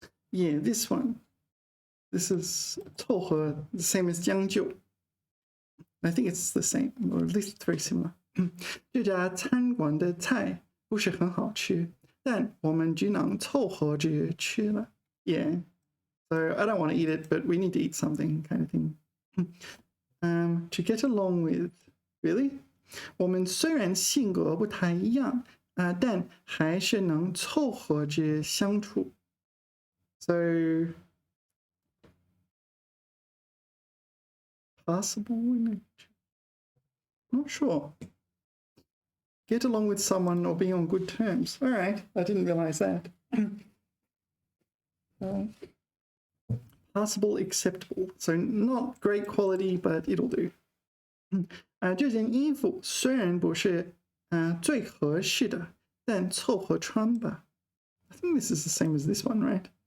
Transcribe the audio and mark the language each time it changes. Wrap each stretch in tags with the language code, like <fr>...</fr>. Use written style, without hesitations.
<en>Yeah, this one. This is 凑合, the same as 将就. I think it's the same, or at least very similar.</en> <zh>这家餐馆的菜不是很好吃，但我们只能凑合着吃了.</zh> <en>Yeah. So I don't want to eat it, but we need to eat something, kind of thing. To get along with, really?</en> <zh>我们虽然性格不太一样，但还是能凑合着相处.</zh> <en>So possible? Not sure. Get along with someone or be on good terms. All right, I didn't realize that. Passable, acceptable. So not great quality, but it'll do.</en> <zh>这件衣服虽然不是最合适的，但凑合穿吧.</zh> <en>I think this is the same as this one, right?</en>